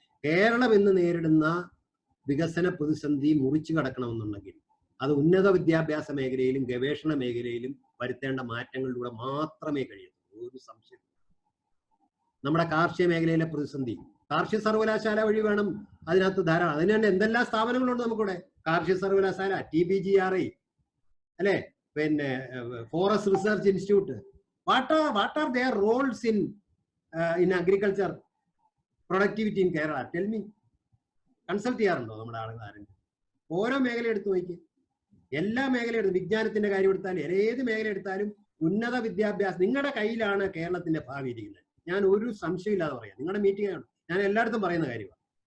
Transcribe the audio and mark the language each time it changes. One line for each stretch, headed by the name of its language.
Malayalam: കേരളം ഇന്ന് നേരിടുന്ന വികസന പ്രതിസന്ധി മുറിച്ചു കടക്കണമെന്നുണ്ടെങ്കിൽ അത് ഉന്നത വിദ്യാഭ്യാസ മേഖലയിലും ഗവേഷണ മേഖലയിലും വരുത്തേണ്ട മാറ്റങ്ങളിലൂടെ മാത്രമേ കഴിയത്തുള്ളൂ. ഒരു സംശയം. നമ്മുടെ കാർഷിക മേഖലയിലെ പ്രതിസന്ധി കാർഷിക സർവകലാശാല വഴി വേണം. അതിനകത്ത് ധാരാളം, അതിന് തന്നെ എന്തെല്ലാം സ്ഥാപനങ്ങളുണ്ട് നമുക്കിവിടെ. കാർഷിക സർവകലാശാല, TBGRI, അല്ലെ, പിന്നെ forest research institute.
English: What are their roles in agriculture productivity in Kerala? Tell me.
Malayalam: Consult ചെയ്യാറുണ്ടോ നമ്മുടെ ആളുകൾ ആരെങ്കിലും? ഓരോ മേഖല എടുത്ത് നോക്കി, എല്ലാ മേഖല എടുത്ത്, വിജ്ഞാനത്തിന്റെ കാര്യം എടുത്താലും ഏത് മേഖല എടുത്താലും ഉന്നത വിദ്യാഭ്യാസം നിങ്ങളുടെ കയ്യിലാണ് കേരളത്തിന്റെ ഭാവി ഇരിക്കുന്നത്. ഞാൻ ഒരു സംശയമില്ലാതെ പറയാം. നിങ്ങളുടെ മീറ്റിംഗ് ആണ്, ഞാൻ എല്ലായിടത്തും പറയുന്ന കാര്യമാണ്.